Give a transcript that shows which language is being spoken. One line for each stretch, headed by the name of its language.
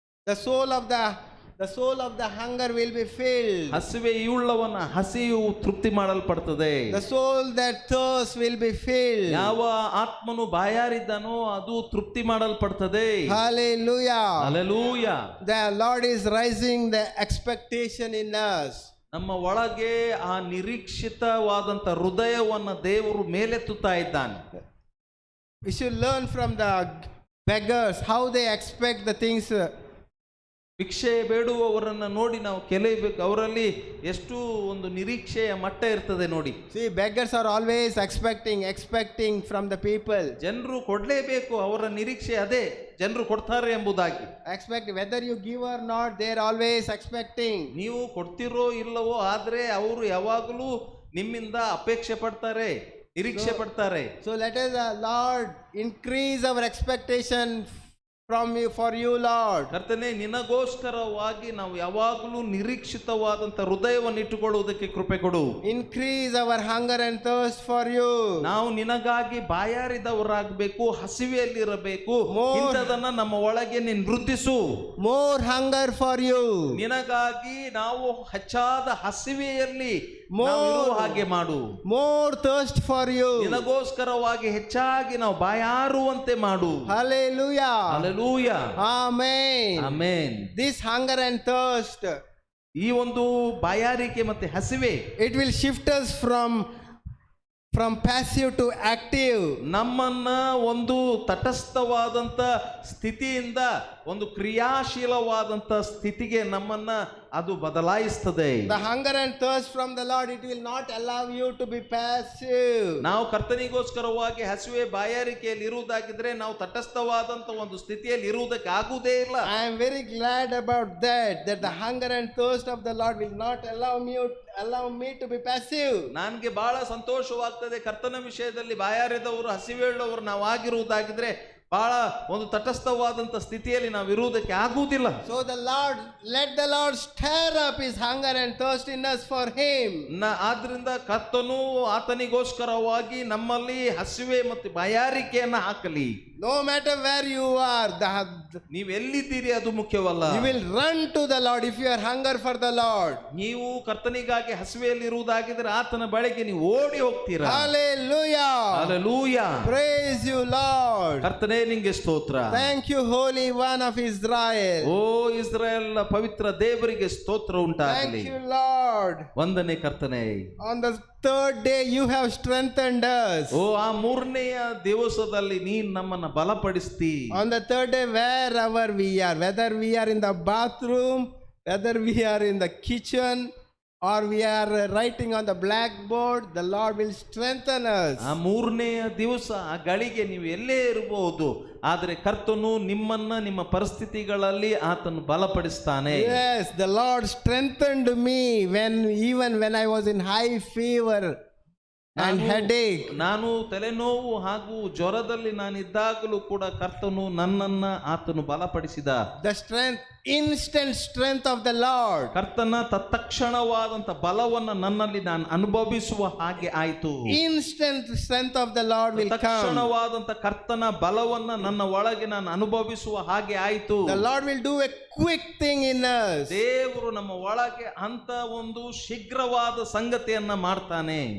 English: The soul of the hunger will be filled.
Kannada: ಹಸಿವೆಯುಳ್ಳವನ ಹಸಿವು ತೃಪ್ತಿ ಮಾಡಲ್ಪಡುತ್ತದೆ.
English: The soul that thirsts will be filled.
Kannada: ಯಾವ ಆತ್ಮನು ಬಾಯಾರಿದ್ದಾನೋ ಅದು ತೃಪ್ತಿ ಮಾಡಲ್ಪಡುತ್ತದೆ.
English: Hallelujah. Hallelujah. The Lord is raising the expectation in us.
Kannada: ನಮ್ಮ ಒಳಗೆ ಆ ನಿರೀಕ್ಷಿತವಾದಂತ ಹೃದಯವನ್ನ ದೇವರು ಮೇಲೆತ್ತುತ್ತಾ ಇದ್ದಾನೆ.
English: We should learn from the beggars how they expect the things.
Kannada: ಭಿಕ್ಷೆ ಬೇಡುವವರನ್ನ ನೋಡಿ ನಾವು ಕಲಿಯಬೇಕು. ಅವರಲ್ಲಿ ಎಷ್ಟು ಒಂದು ನಿರೀಕ್ಷೆಯ ಮಟ್ಟ ಇರ್ತದೆ ನೋಡಿ.
English: See, beggars are always expecting from the people.
Kannada: ಜನರು ಕೊಡ್ಲೇಬೇಕು, ಅವರ ನಿರೀಕ್ಷೆ ಅದೇ, ಜನರು ಕೊಡ್ತಾರೆ ಎಂಬುದಾಗಿ.
English: Expect whether you give or not, they are always expecting.
Kannada: ನೀವು ಕೊಡ್ತಿರೋ ಇಲ್ಲವೋ, ಆದ್ರೆ ಅವರು ಯಾವಾಗಲೂ ನಿಮ್ಮಿಂದ ಅಪೇಕ್ಷೆ ಪಡ್ತಾರೆ, ನಿರೀಕ್ಷೆ ಪಡ್ತಾರೆ.
English: So let us, Lord, increase our expectation for you, Lord.
Kannada: ಕರ್ತನೇ, ನಿನಗೋಸ್ಕರವಾಗಿ ನಾವು ಯಾವಾಗಲೂ ನಿರೀಕ್ಷಿತವಾದಂತ ಹೃದಯವನ್ನು ಇಟ್ಟುಕೊಳ್ಳುವುದಕ್ಕೆ ಕೃಪೆ ಕೊಡು.
English: Increase our hunger and thirst for you.
Kannada: ನಾವು ನಿನಗಾಗಿ ಬಾಯಾರಿದವರಾಗಬೇಕು, ಹಸಿವೆಯಲ್ಲಿರಬೇಕು. ಇಂಥದನ್ನ ನಮ್ಮ ಒಳಗೆ ನೀನು ವೃದ್ಧಿಸು.
English: More hunger for you.
Kannada: ನಿನಗಾಗಿ ನಾವು ಹೆಚ್ಚಾದ ಹಸಿವೆಯಲ್ಲಿ ಇರುವ ಹಾಗೆ ಮಾಡು.
English: More thirst for you.
Kannada: ನಿನಗೋಸ್ಕರವಾಗಿ ಹೆಚ್ಚಾಗಿ ನಾವು ಬಾಯಾರುವಂತೆ ಮಾಡು.
English: Hallelujah. Hallelujah. Amen. Amen. This hunger and thirst,
Kannada: ಈ ಒಂದು ಬಾಯಾರಿಕೆ ಮತ್ತೆ ಹಸಿವೆ,
English: it will shift us from passive to active.
Kannada: ನಮ್ಮನ್ನ ಒಂದು ತಟಸ್ಥವಾದಂತ ಸ್ಥಿತಿಯಿಂದ ಒಂದು ಕ್ರಿಯಾಶೀಲವಾದಂತ ಸ್ಥಿತಿಗೆ ನಮ್ಮನ್ನ ಅದು ಬದಲಾಯಿಸ್ತದೆ.
English: The hunger and thirst from the Lord, it will not allow you to be passive.
Kannada: ನಾವು ಕರ್ತನಿಗೋಸ್ಕರವಾಗಿ ಹಸಿವೆ ಬಾಯಾರಿಕೆಯಲ್ಲಿ ಇರುವುದಾಗಿದ್ರೆ ನಾವು ತಟಸ್ಥವಾದಂತ ಒಂದು ಸ್ಥಿತಿಯಲ್ಲಿ ಇರುವುದಕ್ಕೆ ಆಗುವುದೇ ಇಲ್ಲ.
English: I am very glad about that the hunger and thirst of the Lord will not allow me to be passive.
Kannada: ನನಗೆ ಬಹಳ ಸಂತೋಷವಾಗ್ತದೆ, ಕರ್ತನ ವಿಷಯದಲ್ಲಿ ಬಾಯಾರಿದವರು ಹಸಿವೆಯುಳ್ಳವರು ನಾವು ಆಗಿರುವುದಾಗಿದ್ರೆ ಬಹಳ ಒಂದು ತಟಸ್ಥವಾದಂತ ಸ್ಥಿತಿಯಲ್ಲಿ ನಾವು ಇರುವುದಕ್ಕೆ ಆಗುವುದಿಲ್ಲ.
English: So let the Lord stir up his hunger and thirst in us for him.
Kannada: ಆದ್ರಿಂದ ಕರ್ತನು ಆತನಿಗೋಸ್ಕರವಾಗಿ ನಮ್ಮಲ್ಲಿ ಹಸಿವೆ ಮತ್ತು ಬಾಯಾರಿಕೆಯನ್ನ ಹಾಕಲಿ.
English: No matter where you are,
Kannada: ನೀವು ಎಲ್ಲಿದ್ದೀರಿ ಅದು ಮುಖ್ಯವಲ್ಲ.
English: you will run to the Lord if you are hunger for the Lord.
Kannada: ನೀವು ಕರ್ತನಿಗಾಗಿ ಹಸಿವೆಯಲ್ಲಿ ಇರುವುದಾಗಿದ್ರೆ ಆತನ ಬಳಿಗೆ ನೀವು ಓಡಿ ಹೋಗ್ತೀರಾ.
English: Hallelujah. Hallelujah. Praise you, Lord.
Kannada: ಕರ್ತನೇ ನಿಂಗೆ ಸ್ತೋತ್ರ.
English: Thank you, Holy One of Israel.
Kannada: ಓ ಇಸ್ರಾಯೇಲ್ ಪವಿತ್ರ ದೇವರಿಗೆ ಸ್ತೋತ್ರ ಉಂಟಾಗಲಿ.
English: Thank you, Lord.
Kannada: ವಂದನೆ ಕರ್ತನೇ.
English: On the third day you have strengthened us.
Kannada: ಓ ಆ ಮೂರನೆಯ ದಿವಸದಲ್ಲಿ ನೀನು ನಮ್ಮನ್ನ ಬಲಪಡಿಸ್ತಿ.
English: On the third day, wherever we are, whether we are in the bathroom, whether we are in the kitchen, or we are writing on the blackboard, the Lord will strengthen us.
Kannada: ಆ ಮೂರನೆಯ ದಿವಸ ಆ ಗಳಿಗೆ ನೀವು ಎಲ್ಲೇ ಇರಬಹುದು, ಆದರೆ ಕರ್ತನು ನಿಮ್ಮನ್ನ ನಿಮ್ಮ ಪರಿಸ್ಥಿತಿಗಳಲ್ಲಿ ಆತನು ಬಲಪಡಿಸ್ತಾನೆ.
English: Yes, the Lord strengthened me even when I was in high fever and headache.
Kannada: ನಾನು ತಲೆನೋವು ಹಾಗೂ ಜ್ವರದಲ್ಲಿ ನಾನಿದ್ದಾಗಲೂ ಕೂಡ ಕರ್ತನು ನನ್ನನ್ನ ಆತನು ಬಲಪಡಿಸಿದ.
English: The instant strength of the Lord.
Kannada: ಕರ್ತನ ತತ್ಕ್ಷಣವಾದಂತ ಬಲವನ್ನು ನನ್ನಲ್ಲಿ ನಾನು ಅನುಭವಿಸುವ ಹಾಗೆ ಆಯಿತು.
English: Instant strength of the Lord will come.
Kannada: ತತ್ಕ್ಷಣವಾದಂತ ಕರ್ತನ ಬಲವನ್ನು ನನ್ನ ಒಳಗೆ ನಾನು ಅನುಭವಿಸುವ ಹಾಗೆ ಆಯಿತು.
English: The Lord will do a quick thing in us.
Kannada: ದೇವರು ನಮ್ಮ ಒಳಗೆ ಅಂತ ಒಂದು ಶೀಘ್ರವಾದ ಸಂಗತಿಯನ್ನ ಮಾಡ್ತಾನೆ.